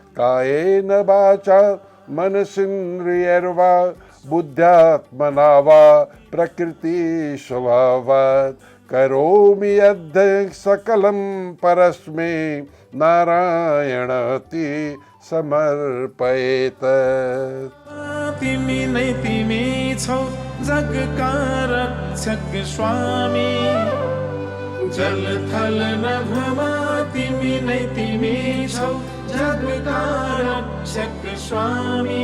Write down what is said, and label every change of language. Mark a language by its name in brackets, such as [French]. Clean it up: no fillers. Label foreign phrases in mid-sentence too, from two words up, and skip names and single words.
[Sanskrit] कायेन वाचा मनसेन्द्रियैर्वा बुद्ध्यात्मना वा प्रकृति स्वभावात् करोमि यद् सकलं परस्मै नारायणति समर्पयेत्। [Nepali] तिमी नै तिमी छौ जगका रक्षक स्वामी, जल थल नभमा तिमी नै तिमी छौ जगका रक्षक स्वामी।